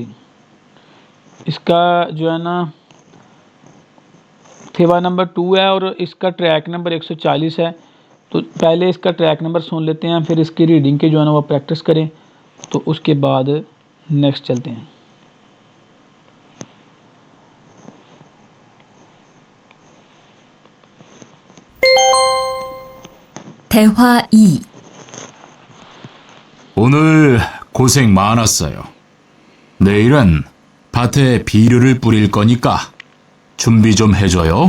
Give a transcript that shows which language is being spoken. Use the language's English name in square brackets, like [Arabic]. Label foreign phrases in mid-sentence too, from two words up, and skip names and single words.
[Hindi] इसका जो है ना थेवा नंबर 2 है और इसका ट्रैक नंबर 140 है। तो पहले इसका ट्रैक नंबर सुन लेते हैं, फिर इसकी रीडिंग के जो है ना वो प्रैक्टिस करें, तो उसके बाद नेक्स्ट चलते हैं। [Korean] 대화 2. 오늘 고생 많았어요. 내일은 밭에 비료를 뿌릴 거니까 준비 좀 해줘요.